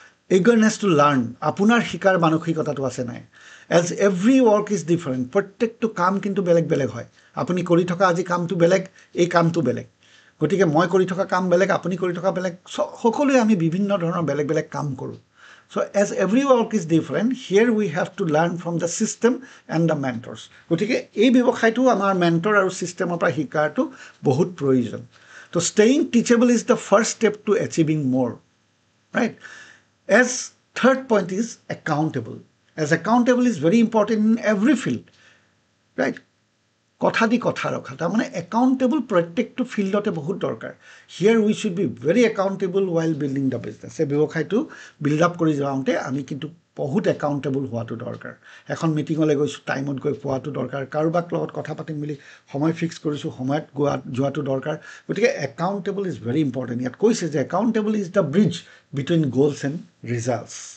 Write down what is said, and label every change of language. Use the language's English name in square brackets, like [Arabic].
[English] eagerness to learn [Assamese] আপোনাৰ শিকাৰ মানসিকতাটো আছে নাই [English] as every work is different [Assamese] প্ৰত্যেকটো কাম কিন্তু বেলেগ বেলেগ হয় আপুনি কৰি থকা আজি কামটো বেলেগ এই কামটো বেলেগ গতিকে মই কৰি থকা কাম বেলেগ আপুনি কৰি থকা বেলেগ সকলোৱে আমি বিভিন্ন ধৰণৰ বেলেগ বেলেগ কাম কৰোঁ [English] So as every work is different, here we have to learn from the system and the mentors. [Assamese] গতিকে এই ব্যৱসায়টো আমাৰ মেণ্টৰ আৰু ছিষ্টেমৰ পৰা শিকাৰটো বহুত প্ৰয়োজন তো [English] staying teachable is the first step to achieving more, right? As third point is accountable. As accountable is very important in every field, right? [Assamese] কথা দি কথা ৰখা তাৰমানে একাউণ্টেবল প্ৰত্যেকটো ফিল্ডতে বহুত দৰকাৰ [English] here we should be very accountable while building the business [Assamese] এই ব্যৱসায়টো বিল্ড আপ কৰি যাওঁতে আমি কিন্তু বহুত একাউণ্টেবল হোৱাটো দৰকাৰ এখন মিটিঙলৈ গৈছোঁ টাইমত গৈ পোৱাটো দৰকাৰ কাৰোবাক লগত কথা পাতিম বুলি সময় ফিক্স কৰিছোঁ সময়ত যোৱাটো দৰকাৰ গতিকে [English] accountable is very important [Assamese] ইয়াত কৈছে যে [English] accountable is the bridge between goals and results